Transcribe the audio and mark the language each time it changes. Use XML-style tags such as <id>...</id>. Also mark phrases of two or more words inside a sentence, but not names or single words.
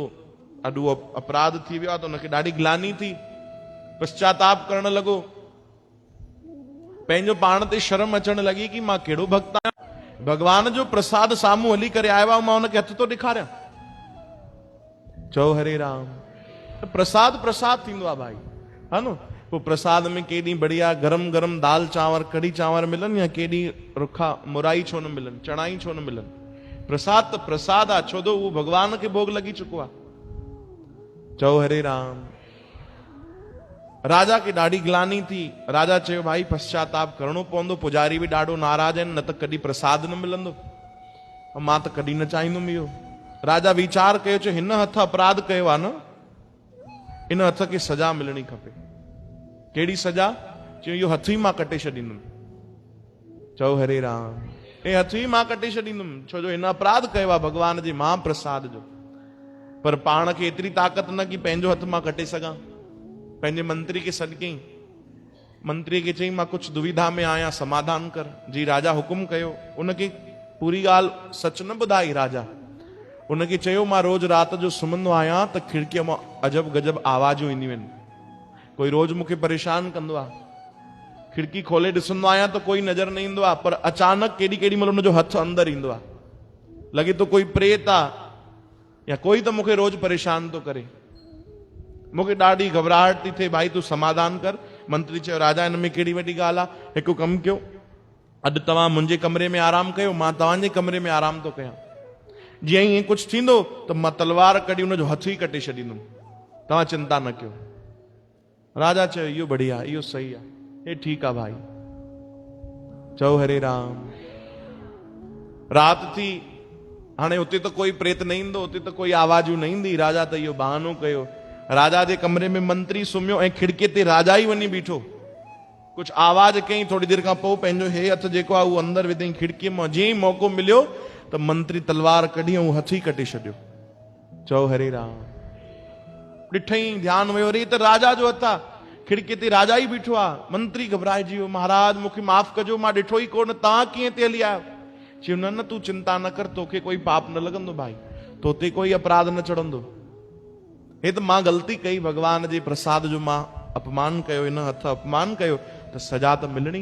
<sd>अॼु उहो अपराध थी वियो आहे त हुनखे ॾाढी ग्लानी थी, पश्चाताप करण लॻो, पंहिंजो पाण ते शर्म अचण लॻी कि मां कहिड़ो भक्त आहियां, भगवान जो प्रसाद साम्हूं हली करे आयो आहे, मां हुनखे हथ थो ॾेखारियां। चओ हरे राम। प्रसाद प्रसाद थींदो आहे भाई, हा न। पोइ प्रसाद में केॾी बढ़िया गरम गरम दाल चांवर कढ़ी चांवर मिलनि, या केॾी रुखा मुराई छो न मिलनि, चणाई छो न मिलनि, प्रसाद त प्रसाद आहे, छो जो उहो भगवान खे भोग लॻी चुको आहे। चओ हरे राम। राजा खे ॾाढी ग्लानी थी। राजा चयो भाई पश्चाताप करणो पवंदो, पुजारी बि ॾाढो नाराज़ आहिनि, न त कॾहिं प्रसाद न मिलंदो, मां त कॾहिं न चाहींदुमि इहो। राजा वीचार कयो, चयो हिन हथ अपराध कयो आहे न, इन हथ खे सजा मिलणी खपे। कहिड़ी सजा? चयो इहो हथ ई मां कटे छॾींदुमि। चओ हरे राम। हे हथ ई मां कटे छॾींदुमि, छो जो हिन अपराध कयो आहे भगवान जे महाप्रसाद जो। पर पाण खे एतिरी ताक़त न कि पंहिंजो हथ मां कटे सघां। पंहिंजे मंत्री खे सॾु कयईं, मंत्रीअ खे चयईं मां कुझु दुविधा में आहियां, समाधान कर। जी राजा हुकुम कयो। उनखे पूरी ॻाल्हि सच न ॿुधाई राजा। उनखे चयो मां रोज़ राति जो सुम्हंदो आहियां त खिड़कीअ मां अजब गजब आवाजूं ईंदियूं आहिनि, कोई रोज़ मूंखे परेशान कंदो आहे। खिड़की खोले ॾिसंदो आहियां त कोई नज़र न ईंदो आहे, पर अचानक केॾी महिल हुनजो हथ अंदरि ईंदो आहे, लॻे थो कोई प्रेत आहे या कोई त मूंखे रोज़ परेशान थो करे। मूंखे ॾाढी घबराहट थी थिए, भाई तूं समाधान कर। मंत्री चयो राजा हिन में कहिड़ी वॾी ॻाल्हि आहे, हिकु कमु कयो, अॼु तव्हां मुंहिंजे कमरे में आराम कयो, मां तव्हांजे कमरे में आराम थो कयां। जीअं ई कुझु थींदो त मां तलवार कढी हुनजो हथ ई कटे छॾींदुमि, तव्हां चिंता न कयो। राजा चयो इहो बढ़िया, इहो सही आहे, हे ठीकु आहे भाई। चओ हरे राम। राति थी, हाणे हुते त कोई प्रेत न ईंदो, हुते त कोई आवाजूं न ईंदी। राजा त इहो बहानो कयो। राजा जे कमरे में मंत्री सुम्हियो ऐं खिड़कीअ ते राजा ई वञी बीठो। कुझु आवाज कयईं, थोरी देरि खां पोइ पंहिंजो हे हथ जेको आहे उहो अंदरि विधईं खिड़कीअ मां। जीअं ई मौक़ो मिलियो त मंत्री तलवार कढी ऐं हथ ई कटे छॾियो। चओ हरे राम। ॾिठईं, ध्यानु वियो, अरे त राजा जो हथ आहे, खिड़कीअ ते राजा ई बीठो आहे। मंत्री घबराइजी वियो, महाराज मूंखे माफ़ कजो, मां ॾिठो ई कोन, तव्हां कीअं ते हली आयो? चयो न न तूं चिंता न कर, तोखे कोई पाप न लॻंदो भाई, तो ते कोई अपराध न चढ़ंदो। हे त मां ग़लती कई, भगवान जे प्रसाद जो मां अपमान कयो, इन हथ अपमान कयो, त सजा त मिलणी।</sd>